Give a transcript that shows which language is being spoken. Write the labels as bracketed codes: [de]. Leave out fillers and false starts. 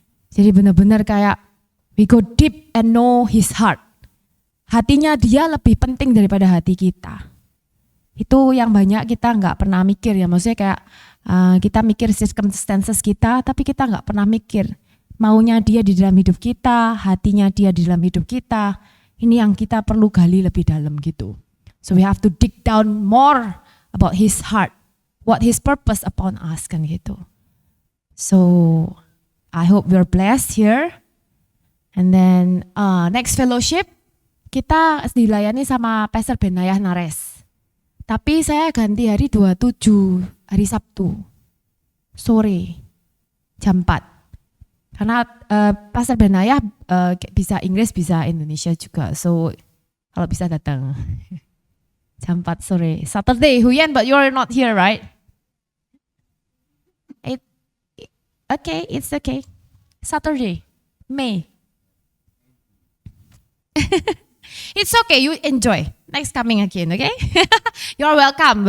[id] Jadi benar-benar kayak [en] we go deep and know his heart. [id] Hatinya dia lebih penting daripada hati kita. Itu yang banyak kita nggak pernah mikir ya. Maksudnya kayak kita mikir circumstances kita, tapi kita nggak pernah mikir maunya dia di dalam hidup kita, hatinya dia di dalam hidup kita. Ini yang kita perlu gali lebih dalam gitu. [en] So we have to dig down more about his heart, what his purpose upon us [id] kan gitu. [en] So I hope we're blessed here. [id] And then next fellowship kita dilayani sama Pastor Benayah Nares. Tapi saya ganti hari 27, hari Sabtu, sore, jam 4. Karena Pastor Benayah bisa Inggris, bisa Indonesia juga. So kalau bisa datang jam 4 sore. [en] Saturday, Huyen, but you're not here, right? Okay, it's okay. Saturday, May. It's okay, you enjoy. Next coming again, okay? You're welcome.